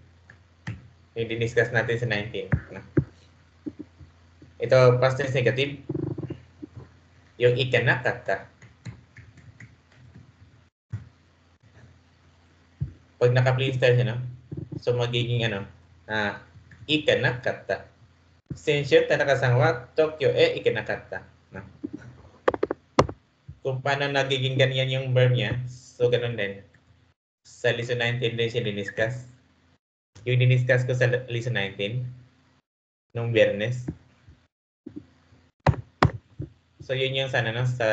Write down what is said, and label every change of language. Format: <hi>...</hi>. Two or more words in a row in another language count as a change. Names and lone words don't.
<tl>Yung diniscuss natin sa 19. No? Ito</tl> <en>past tense negative.</en> <tl>Yung ikanakatta. Pag</tl> <en>naka-plain style</en> <tl>siya, no? So magiging ano, ikanakatta.</tl> <ja>先週田中さんは東京へ行かなかった.</ja> <tl>No? Kung paano nagiging ganyan yung verb niya, so ganun din. Sa lesson 19 din siya diniscuss. Yung diniscuss ko sa lesson 19, nung Biyernes. So yun yung sana, no?</tl>